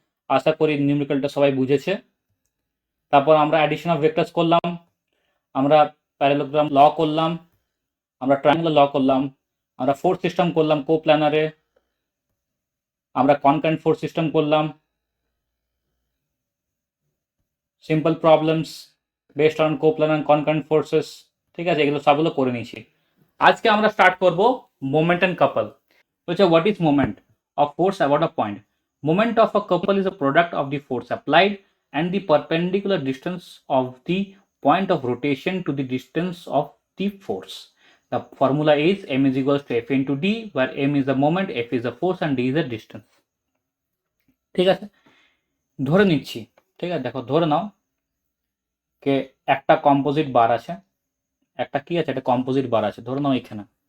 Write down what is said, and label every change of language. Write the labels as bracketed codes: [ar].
[bn] আশা করি নিউমেরিক্যালটা সবাই বুঝেছে। তারপর আমরা অ্যাডিশন অফ ভেক্টরস করলাম, আমরা প্যারালোগ্রাম ল করলাম, আমরা ট্রায়াঙ্গুলার ল করলাম, আমরা ফোর্স সিস্টেম করলাম কোপ্ল্যানারে, আমরা কনকারেন্ট ফোর্স সিস্টেম করলাম, simple problems based on কোপ্ল্যানার and concurrent forces, ঠিক আছে, এগুলো সবগুলো করে নিয়েছি। আজকে আমরা [en] start [bn] করব [en] Moment and couple. [bn] বলছে [en] What is moment of force about a point. Moment of a couple is a product of the force applied and the perpendicular distance of the point of rotation to the distance of the force. The formula is m is equals to f into d, where m is the moment, f is the force and d is the distance. [bn] ঠিক আছে, ধরে নিচ্ছি, ঠিক আছে, দেখো ধরে নাও কে একটা composite বার আছে, একটা কি আছে, একটা কম্পোজিট বার আছে, ধরে নাও এখানে,